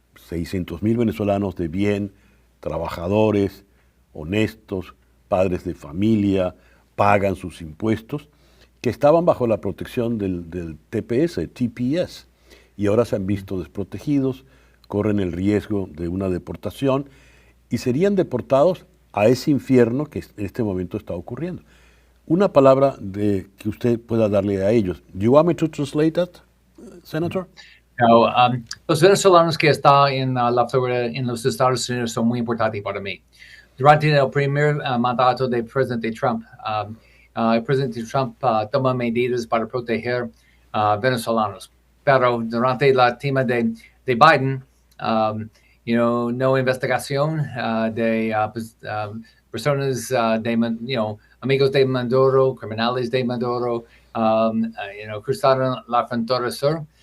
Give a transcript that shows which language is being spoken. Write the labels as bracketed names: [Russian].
[Spanish] de bien, trabajadores, honestos, padres de familia, pagan sus impuestos, que estaban bajo la protección del TPS, y ahora se han visto desprotegidos, corren el riesgo de una deportación y serían deportados a ese infierno que en este momento está ocurriendo. Una palabra que usted pueda darle a ellos. [English] Do you want me to translate that, Senator? [Spanish] No, los venezolanos que están en la Florida, en los Estados Unidos, son muy importantes para mí. Durante el primer mandato del presidente Trump, el presidente Trump toma medidas para proteger venezolanos. Pero durante la tema de Biden, no investigación de personas amigos de Maduro, criminales de Maduro, cruzaron la frontera sur.